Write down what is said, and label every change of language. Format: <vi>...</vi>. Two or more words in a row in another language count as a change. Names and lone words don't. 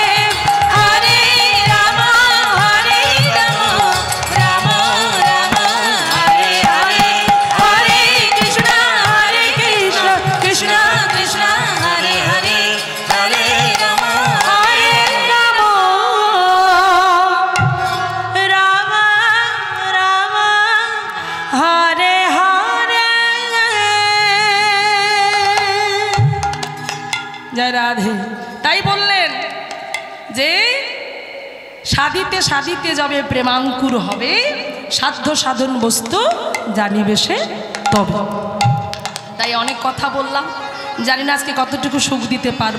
<bn>Hare Rama Hare Rama Rama Rama Hare Hare Hare Krishna Hare Krishna Krishna Krishna Hare Hare Hare Rama Hare Rama Rama Rama Hare Hare জয় রাধে। তাই বললেন যে সাধিতে সাধিতে যাবে প্রেমাঙ্কুর হবে, সাধ্য সাধন বস্তু জানিবে সে তবে। তাই অনেক কথা বললাম, জানি না আজকে কতটুকু সুখ দিতে পারবো।</bn>